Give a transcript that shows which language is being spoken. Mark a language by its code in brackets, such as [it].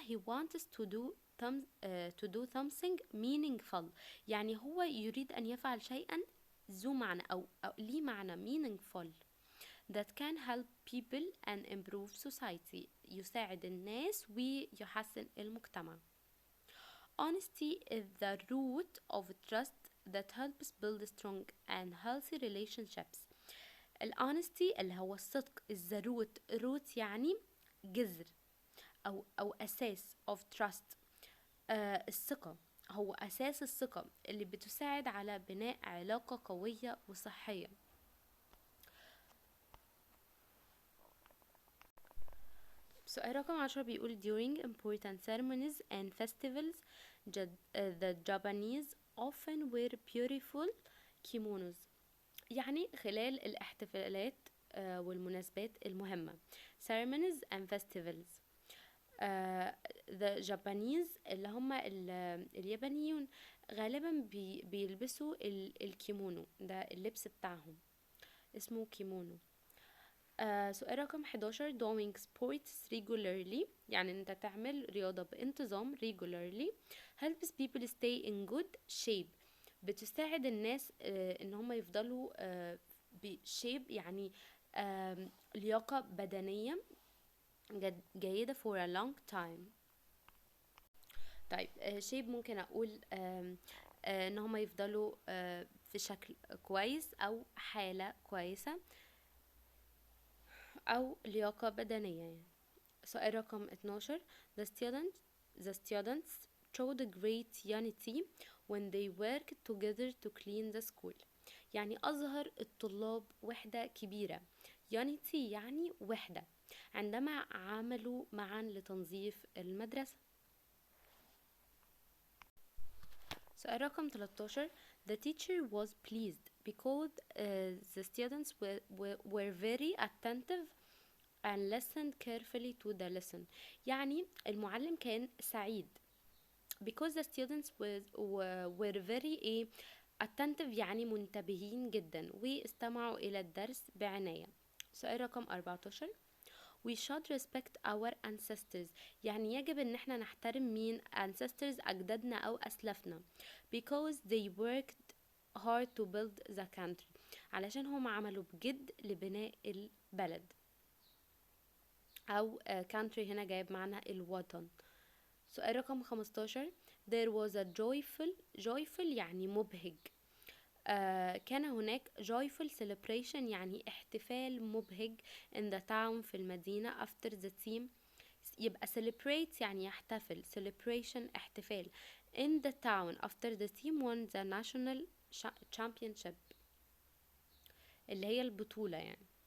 [en] he wants to do something meaningful [ar] يعني هو يريد أن يفعل شيئا ذو معنى أو ليه معنى [en] meaningful that can help people and improve society [ar] يساعد الناس ويحسن المجتمع. [en] Honesty is the root of trust that helps build strong and healthy relationships. honesty [ar] اللي هو الصدق [en] is the root يعني جذر أو أساس of trust. [ar] الثقة هو أساس الثقة اللي بتساعد على بناء علاقة قوية وصحية. [en] سؤال رقم 10 بيقول during important ceremonies and festivals the Japanese often wear beautiful kimonos [ar] يعني خلال الاحتفالات والمناسبات المهمة. [en] ceremonies and festivals the Japanese [ar] اللي هم اليابانيون غالبا بيلبسوا الكيمونو ده اللبس بتاعهم اسمه كيمونو. سؤال رقم 11 doing sports regularly يعني انت تعمل رياضة بانتظام regularly helps people stay in good shape بتساعد الناس ان هم يفضلوا بشيب يعني لياقة بدنية جيدة for a long time. طيب شيب ممكن اقول ان هم يفضلوا في شكل كويس او حالة كويسة او لياقة بدنية يعني. [en] سؤال رقم 12 the students showed great unity when they worked together to clean the school [ar] يعني أظهر الطلاب وحدة كبيرة. unity يعني وحدة عندما عملوا معا لتنظيف المدرسة. [en] سؤال رقم 13 the teacher was pleased because the students were very attentive and listened carefully to the lesson [ar] يعني المعلم كان سعيد [en] because the students were very attentive [ar] يعني منتبهين جدا واستمعوا إلى الدرس بعناية. سؤال رقم 14 we should respect our ancestors يعني يجب ان احنا نحترم مين ancestors أجدادنا أو أسلافنا [en] because they worked hard to build the country [ar] علشان هم عملوا بجد لبناء البلد أو country هنا جايب معنى الوطن. [en] سؤال رقم 15 there was a joyful يعني مبهج [ar] كان هناك [en] joyful celebration يعني احتفال مبهج in the town في المدينة after the team يبقى celebrate يعني يحتفل celebration احتفال in the town after the team won the national championship [ar] اللي هي البطولة يعني.